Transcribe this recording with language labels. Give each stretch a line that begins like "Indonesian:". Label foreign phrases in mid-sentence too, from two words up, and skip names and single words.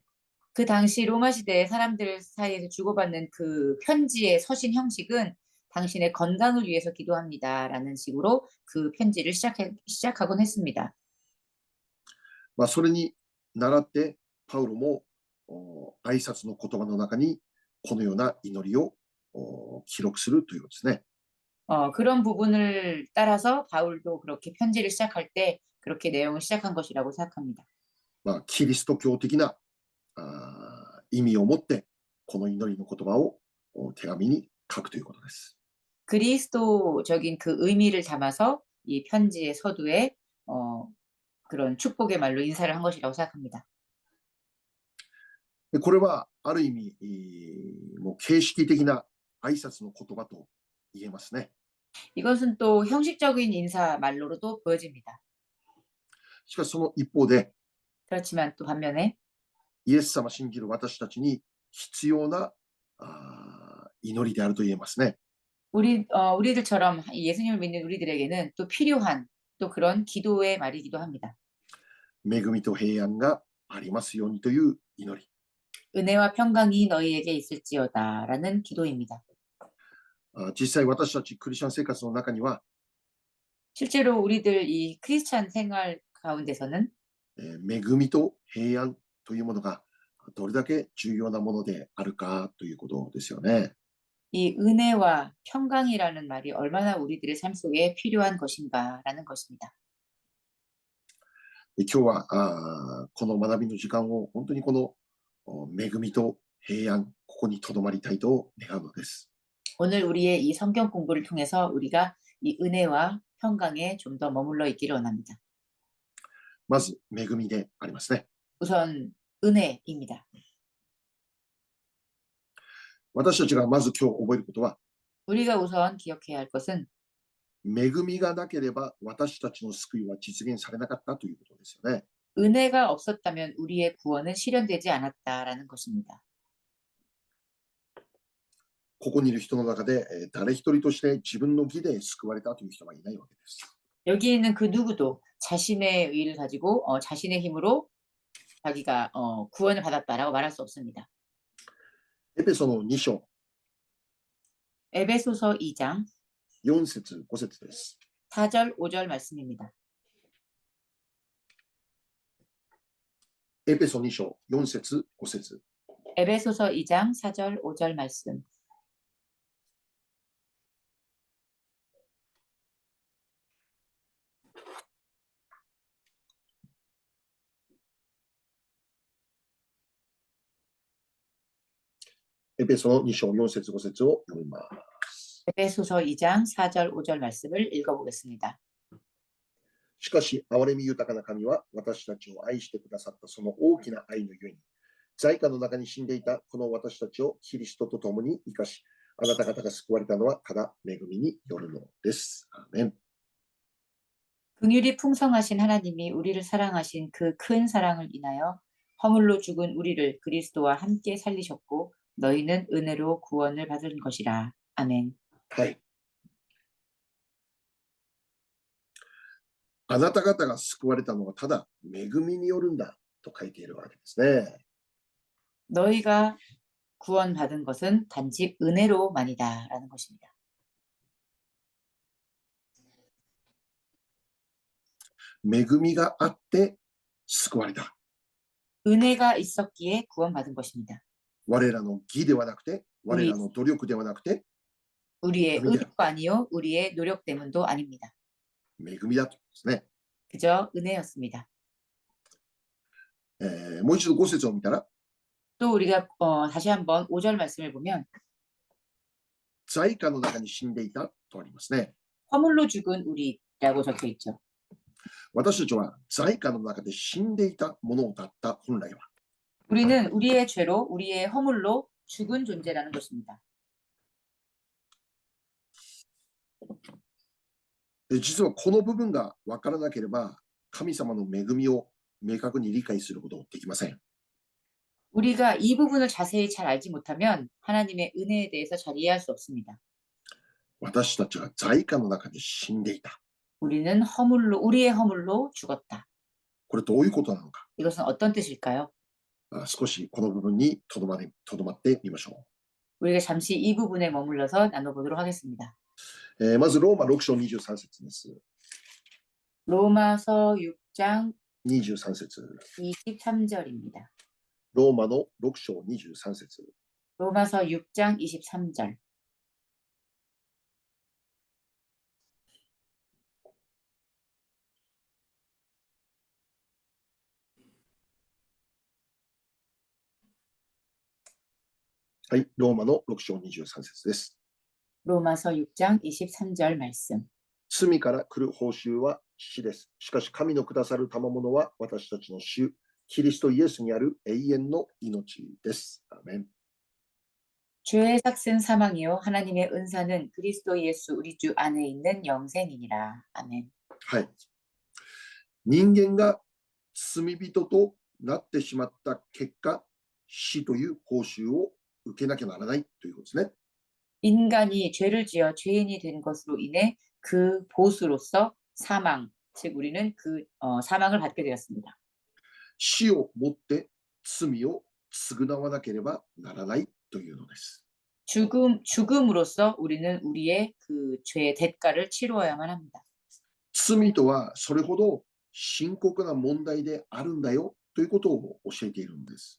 Korean: 그 당시 로마 시대의 사람들 사이에서 주고받는 그 편지의 서신 형식은 당신의 건강을 위해서 기도합니다라는 식으로 그 편지를 시작하곤 했습니다.
Japanese: それに倣ってパウロも挨拶の言葉の中にこのような祈りを記録するということですね。
Korean: 그런 부분을 따라서 바울도 그렇게 편지를 시작할 때 그렇게 내용을 시작한 것이라고 생각합니다.
Japanese: キリスト教的な意味を持ってこの祈りの言葉を手紙に書くということです。
Korean: 그리스도적인 그 의미를 담아서 이 편지의 서두에 그런 축복의 말로 인사를 한 것이라고 생각합니다.
Japanese: これはある意味もう形式的な挨拶の言葉と言えますね。
Korean: 이것은 또 형식적인 인사 말로도 보여집니다.
Japanese: しかしその一方で
Korean: 그렇지만 또 반면에
Japanese: イエス様信じる私たちに必要な祈りであると言えますね。
Korean: 우리들처럼 예수님을 믿는 우리들에게는 또 필요한 또 그런 기도의 말이기도 합니다.
Japanese: 恵みと平安がありますようにという祈り。
Korean: 은혜와 평강이 너희에게 있을지어다라는 기도입니다.
Japanese: 実際私たちクリスチャン生活の中には
Korean: 실제로 우리들 이 크리스찬 생활 가운데서는
Japanese: 恵みと平安というものがどれだけ重要なものであるかということですよね。
Korean: 이 은혜와 평강이라는 말이 얼마나 우리들의 삶 속에 필요한 것인가라는 것입니다.
Japanese: 今日はこの学びの時間を本当にこの恵みと平安、ここにとどまりたいと願うのです。
Korean: 오늘 우리의 이 성경 공부를 통해서 우리가 이 은혜와 평강에 좀 더 머물러 있기를 원합니다.
Japanese: まず恵みでありますね。
Korean: 우선 은혜입니다.
Japanese: 私たちがまず今日覚えることは、
Korean: 우리가 우선 기억해야 할 것은
Japanese: 恵みがなければ私たちの救いは実現されなかったということですよね。
Korean: 은혜가 없었다면 우리의 구원은 실현되지 않았다라는 것입니다.
Japanese: ここにいる人の中で誰一人として自分の義で救われたという人はいないわけです。
Korean: 여기 있는 그 누구도 자신의 의를 가지고 자신의 힘으로 자기가 구원을 받았다라고 말할 수 없습니다.
Japanese: エペソの2章
Korean: 에베소서 2장
Japanese: 4 節5節です。
Korean: 4절 5절 말씀입니다.
Japanese: エペソ2章4節5節
Korean: 에베소서 2장 4절 5절 말씀.
Japanese: エペソの2章4節5節を読みます。 에베소서 2장 4절 5절 말씀을 읽어보겠습니다. しかし、憐れみ豊かな神は私たちを愛してくださったその大きな愛のゆえに、罪禍の中に死んでいたこの私たちをキリストと共に生かし、あなた方が救われたのはただ恵みによるのです。アーメン。
Korean: 긍휼이 풍성하신 하나님이 우리를 사랑하신 그 큰 사랑을 인하여 허물로 죽은 우리를 그리스도와 함께 살리셨고 너희는 은혜로 구원을 받은 것이라. 아멘.
Japanese: はい。あなた方が救われたのはただ恵みによるんだと書いているわけですね。
Korean: 너희가 구원받은 것은 단지 은혜로만이다 라는 것입니다.
Japanese: 恵みがあって救われた。
Korean: 은혜가 있었기에 구원받은 것입니다.
Japanese: 我らの義ではなくて、我らの努力ではなくて、
Korean: 우리의
Japanese: 恵みである。
Korean: 의도 아니요 우리의 노력 때문도 아닙니다.
Japanese: 恵みだということですね。
Korean: 그저 은혜였습니다.
Japanese: もう一度5節を見たら、
Korean: 또 우리가 다시 한번 5절 말씀을 보면
Japanese: 罪禍の中に死んでいたとありますね。
Korean: 허물로 죽은 우리라고 적혀 있죠.
Japanese: 私たちは罪禍の中で死んでいたものだった本来は。
Korean: 우리는 우리의 죄로 우리의 허물로 죽은 존재라는 것입니다.
Japanese: 実はこの部分が分からなければ、神様の恵みを明確に理解することできません。
Korean: 우리가 이 부분을 자세히 잘 알지 못하면 하나님의 은혜에 대해서 잘 이해할 수 없습니다.
Japanese: 私たちは罪禍の中で死んでいた。
Korean: 우리는 우리의 허물로 죽었다.
Japanese: これどういうことなのか。
Korean: 이것은 어떤 뜻일까요?
Japanese: 少しこの部分にとどまってみましょ
Korean: 우리가 잠시 이 부분에 머물러서 나눠보도록 하겠습니다.
Japanese: う。まずローマ6章23節です。
Korean: 로마서 6장
Japanese: 23節。
Korean: 23절입니다.
Japanese: ローマの6章23節。
Korean: 로마서 6장 23절.
Japanese: はい、ローマの6章23節です。
Korean: 로마서 6장 23절 말씀.
Japanese: 罪から来る報酬は死です。しかし神のくださる賜物は私たちの主、キリストイエスにある永遠の命です。アーメン。
Korean: 죄의 삭은 사망이요 하나님의 은사는 그리스도 예수 우리 주 안에 있는 영생이니라. 아멘.
Japanese: はい。人間が罪人となってしまった結果、死という報酬を受けなきゃならないということですね。
Korean: 인간이 죄를 지어 죄인이 된 것으로 인해 그 보수로서 사망, 즉 우리는 그 사망을 받게 되었습니다.
Japanese: 死をもって罪を償わなければならないというのです。
Korean: 죽음으로써 우리는 우리의 그 죄의 대가를 치루어야만 합니다.
Japanese: 罪とはそれほど深刻な問題であるんだよということを教えているんです。